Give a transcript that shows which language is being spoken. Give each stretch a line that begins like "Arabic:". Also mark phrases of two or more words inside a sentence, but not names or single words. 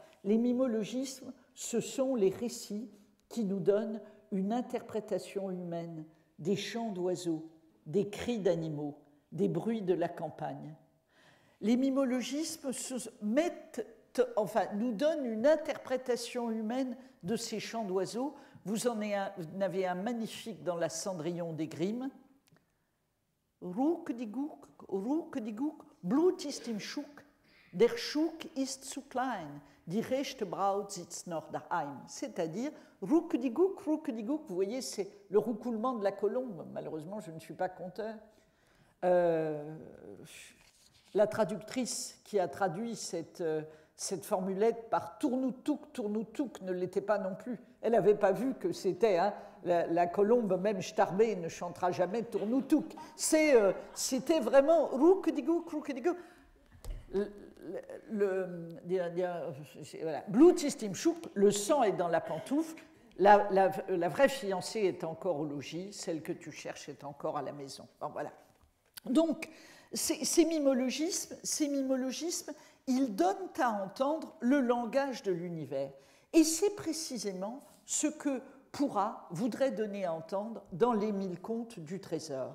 French: Les mimologismes, ce sont les récits qui nous donnent une interprétation humaine des chants d'oiseaux, des cris d'animaux, des bruits de la campagne. Les mimologismes nous donnent une interprétation humaine de ces chants d'oiseaux. Vous en avez un magnifique dans la Cendrillon des Grimm.
German: Ruck die Guck, Blut ist im Schuck, der Schuck ist zu klein, die rechte Braut sitzt noch daheim.
French: C'est-à-dire,
German: Ruck die Guck,
French: vous voyez, c'est le roucoulement de la colombe. Malheureusement, je ne suis pas conteur. La traductrice qui a traduit cette formulette par tournoutouk ne l'était pas non plus. Elle n'avait pas vu que c'était la colombe, même starbée, ne chantera jamais tournoutouk. C'était vraiment roukedigouk.
German: Blut ist im Schuck,
French: le sang est dans la pantoufle. La vraie fiancée est encore au logis, celle que tu cherches est encore à la maison. Bon, voilà. Donc, ces mimologismes, ils donnent à entendre le langage de l'univers. Et c'est précisément ce que Pourra voudrait donner à entendre dans les 1000 contes du trésor.